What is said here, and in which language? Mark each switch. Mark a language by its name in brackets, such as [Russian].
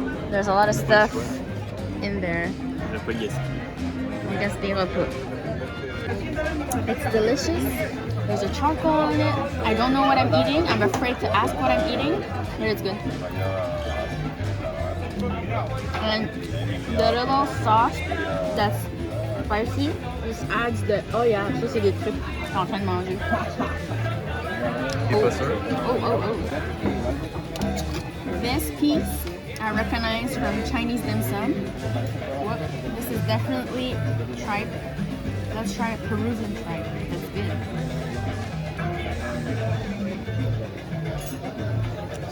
[English] There's a lot of stuff in there. I guess they will put. It's delicious. There's a charcoal on it. I don't know what I'm eating. I'm afraid to ask what I'm eating, but it's good. And the little sauce that's spicy just adds the... [French] Oh yeah, ça c'est des trucs que je suis en train de manger. Oh. [English] This piece I recognize from Chinese dim sum. Whoop. This is definitely tripe. Let's try a Peruvian tripe. That's good.